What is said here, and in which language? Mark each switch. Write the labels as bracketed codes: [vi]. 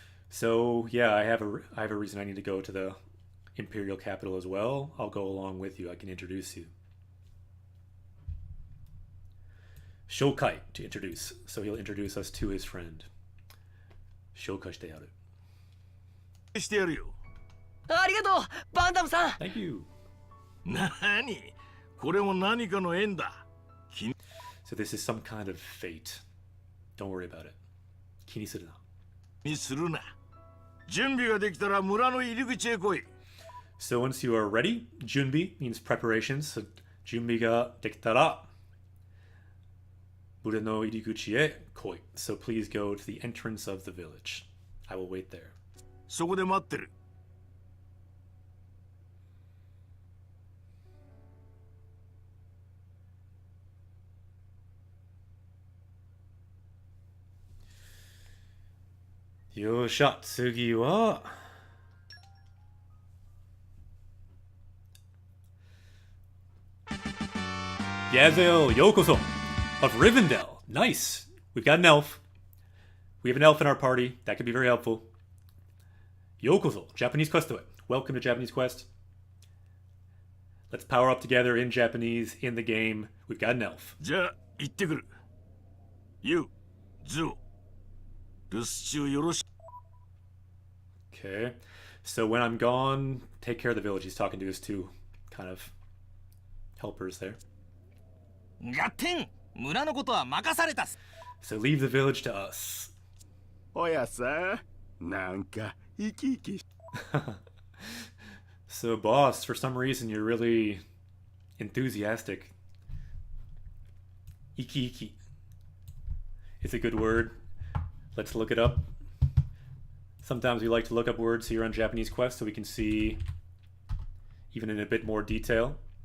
[en] So yeah, I have a reason I need to go to the Imperial capital as well. I'll go along with you. I can introduce you. Shokai to introduce. So he'll introduce us to his friend. [ja] Shokai してやる。してやるよ。ありがとう、バンダムさん。 [en] Thank you. [ja] なに？これも何かの縁だ。 [en] So this is some kind of fate. Don't worry about it. [ja] 気にするな。にするな。準備ができたら村の入り口へ来い。 [en] So once you are ready, junbi means preparations. [ja] So 準備ができたら村の入り口へ来い. [en] So please go to the entrance of the village. I will wait there. [ja] そこで待ってる。よっしゃ、次は [en] Yazel Yokoso of Rivendell. Nice. We've got an elf. We have an elf in our party. That could be very helpful. Yokoso. Japanese quest to it. Welcome to Japanese Quest. Let's power up together in Japanese in the game. We've got an elf. [ja] じゃあ行ってくる。ユウ、ズオ、留守中よろしく。 [en] Okay. So when I'm gone, take care of the village. He's talking to his two kind of helpers there. [ja] ガッテン、村のことは任されたっす。 [en] So leave the village to us. [ja] おやさ、なんか生き生き。 [en] So boss, for some reason you're really enthusiastic. Iki iki. It's a good word. Let's look it up. Sometimes we like to look up words here on Japanese Quest so we can see even in a bit more detail.